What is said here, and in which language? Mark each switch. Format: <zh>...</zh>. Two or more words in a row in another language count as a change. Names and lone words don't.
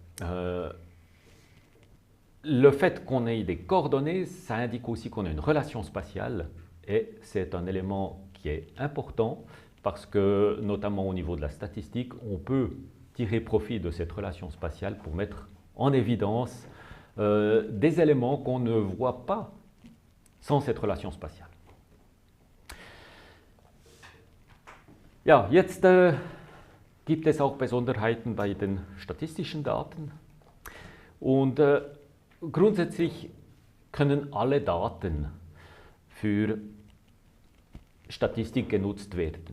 <fr>Le fait qu'on ait des coordonnées, ça indique aussi qu'on a une relation spatiale, et c'est un élément qui est important, parce que, notamment au niveau de la statistique, on peut tirer profit de cette relation spatiale pour mettre en évidence des éléments qu'on ne voit pas sans cette relation spatiale.</fr> <de>Ja, jetzt gibt es auch Besonderheiten bei den statistischen Daten. Und grundsätzlich können alle Daten für Statistik genutzt werden.</de>